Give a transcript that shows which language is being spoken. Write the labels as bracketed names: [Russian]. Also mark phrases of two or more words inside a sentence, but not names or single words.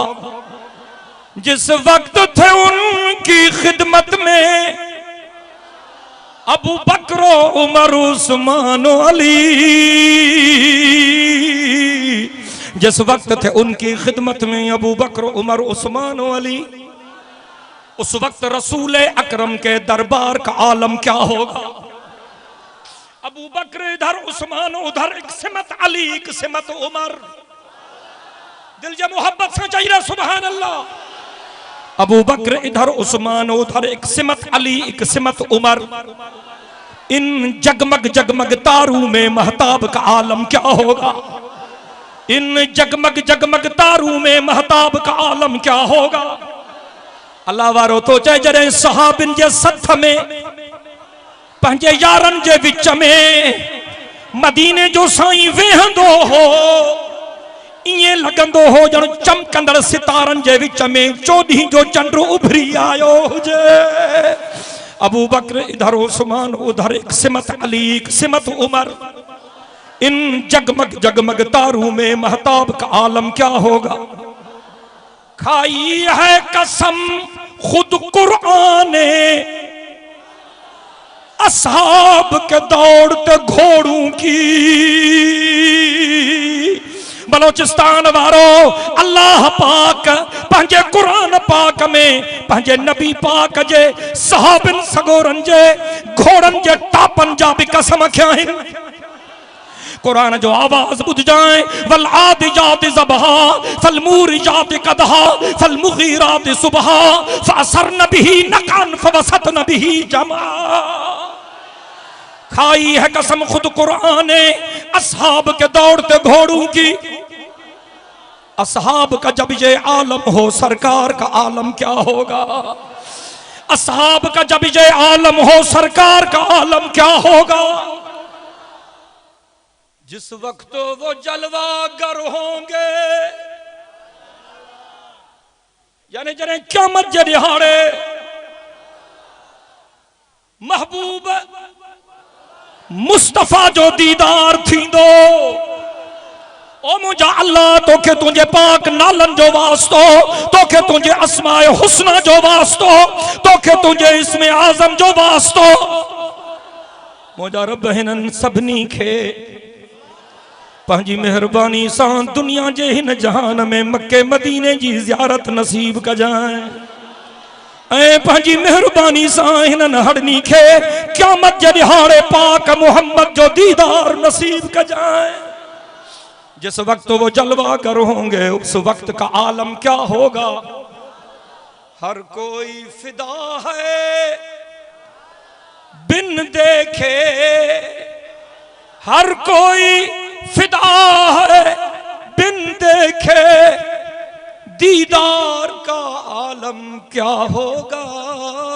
[Urdu] جس وقت تھے ان کی خدمت میں ابو بکر عمر عثمان علی، جس وقت تھے ان کی خدمت میں ابو بکر عمر عثمان علی، اس وقت رسول اکرم کے دربار کا عالم کیا ہوگا. ابو بکر ادھر عثمان ادھر، ایک سمت علی ایک سمت عمر. [Sindhi] दिल जे मोहब्बत से चाहिए [Arabic] سبحان الله. [Urdu] ابو بکر ادھر عثمان ادھر، ایک سمت علی ایک سمت عمر. ان جگمگ جگمگ تاروں میں مہتاب کا عالم کیا ہوگا. ان جگمگ جگمگ تاروں میں مہتاب کا عالم کیا ہوگا. [Sindhi] अल्लाह वारो तो चए जॾहिं सहाबिन जे सथ में पंहिंजे यारन जे विच में मदीने जो साईं वेहंदो हो, इएं लॻंदो हो ॼण चमकंदड़ सितारनि जे विच में चोॾहीं जो चंड उभरी आयो हुजे। [Urdu] ابو بکر ادھر عثمان ادھر، ایک سمت علی ایک سمت عمر. ان جگمگ جگمگ تاروں میں مہتاب کا عالم کیا ہوگا. کھائی ہے قسم خود قرآن نے اصحاب کے دوڑتے گھوڑوں کی. [Sindhi] बलोचिस्तान वारो अल्लाह पाक पंहिंजे कुरान पाक में पंहिंजे नबी पाक जे सहाबिन सगोरन जे घोड़न जे टापन जा भी कसम खया आहिनि। कुरान जो आवाज बुध जाए, [Arabic] والعاديات ضبحا فالموريات قدحا فالمغيرات صبحا فأثرن به نقعا فوسطن به جمعا. [Urdu] کھائی ہے قسم خود قرآن نے اصحاب کے دوڑتے گھوڑوں کی. اصحاب کا جب یہ عالم ہو، سرکار کا عالم کیا ہوگا. اصحاب کا جب یہ عالم ہو، سرکار کا عالم کیا ہوگا. جس وقت وہ جلوہ گر ہوں گے, [Sindhi] यानी जॾहिं क़यामत जे ॾिहाड़े महबूब मुस्तफा जो दीदार थींदो। ओ मुंहिंजा अल्लाह तोखे तुंहिंजे पाक नालन जो वास्तो, तोखे तुंहिंजे अस्माए हुस्ना जो वास्तो, तोखे तुंहिंजे इस्मे आज़म जो वास्तो। मुंहिंजा रब हिननि सभिनी खे पंहिंजी मेहरबानी सां दुनिया जे हिन जहान में मक्के मदीने जी ज़ियारत नसीब कजाए ऐं पंहिंजी मेहरबानी सां हिननि हड़नी खे क़यामत जे ॾिहाड़े पाक मोहम्मद जो दीदार नसीब कजाए। [Urdu] جس وقت وہ جلوہ گر ہوں گے، اس وقت کا عالم کیا ہوگا. ہر کوئی فدا ہے بن دیکھے، ہر کوئی فدا ہے بن دیکھے، دیدار کا عالم کیا ہوگا.